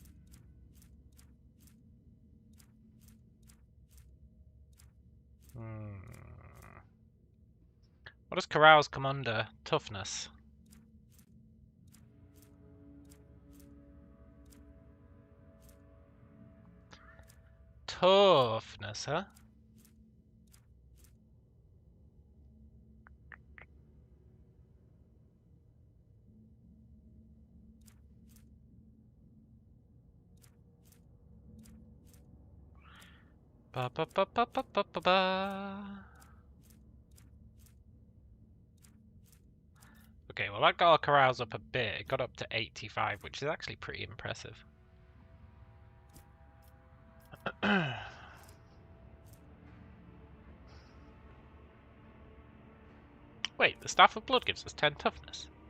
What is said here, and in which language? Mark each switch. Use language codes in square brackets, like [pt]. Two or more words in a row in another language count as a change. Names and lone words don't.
[en] What does carouse come under? Toughness. Toughness, huh? Ba ba ba ba ba ba ba ba. Okay, well that got our carouse up a bit. It got up to 85, which is actually pretty impressive. Wait, the Staff of Blood gives us 10 toughness.